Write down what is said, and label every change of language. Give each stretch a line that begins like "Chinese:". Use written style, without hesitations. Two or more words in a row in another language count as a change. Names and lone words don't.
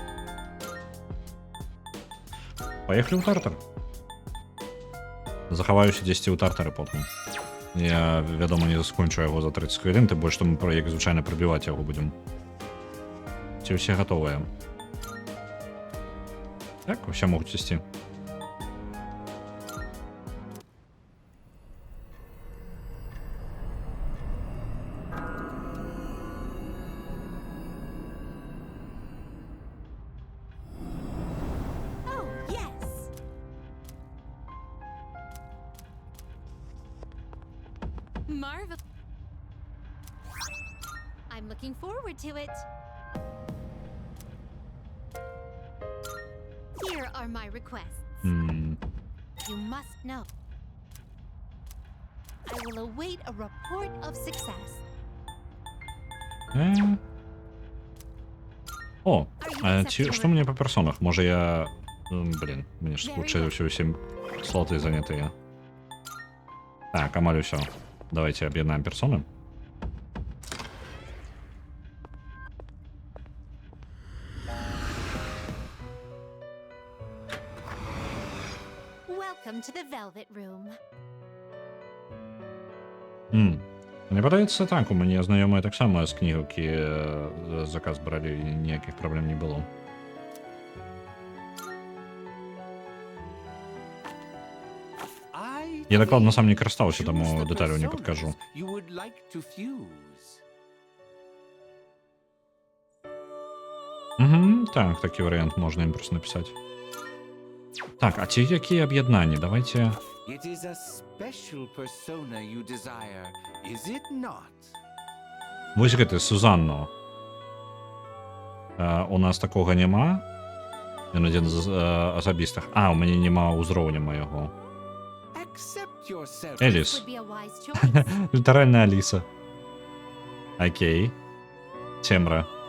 Belarusian: Паехалі ў тартар. Захаваюся дзесьці ў тартары потым. Я, вядома, не скончу яго за 30 хвілін, тым больш, што мы як звычайна прабіваць яго будзем. Ці ўсе гатовыя? Так, усе могуць ісці.
English: Oh, yes. Marvel. I'm looking forward to it. Here are my requests. You must know. I will await a report of success.
Belarusian: О, што мне па персонах? Можа я... Блін, мне ж случилось усім слоты занятыя. Так, амаль усё.
Ukrainian: Давайте об'єднаємо персони.
English: Welcome to the Velvet Room.
Belarusian: Мне падаецца так, у мяне знаёмыя таксама з кнігаўкі заказ бралі, і ніякіх праблем не было. Я дакладна сам не карыстаўся, таму дэталяў не падкажу. Так, такі варыянт можна ім проста напісаць. Так, а ці якія аб'яднанні? Давайте...
English: It is a special persona you desire, is it not?
Belarusian: Вось гэты, Сузанно. У нас такога няма. Ён адзін з асабістых. У мяне няма ўзроўня майго. Эліс. Літаральна Аліса. Окей. Цемра.